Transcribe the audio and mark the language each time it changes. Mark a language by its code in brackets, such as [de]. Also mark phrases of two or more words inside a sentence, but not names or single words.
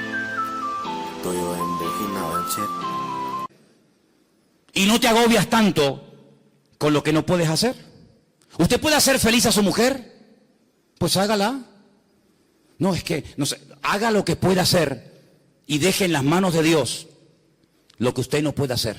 [vi] tôi yêu em đến khi nào em chết. [es] Y no te agobias tanto con lo que no puedes hacer. ¿Usted puede hacer feliz a su mujer? Pues hágala. No, es que, no sé, haga lo que pueda hacer y deje en las manos de Dios lo que usted no puede hacer.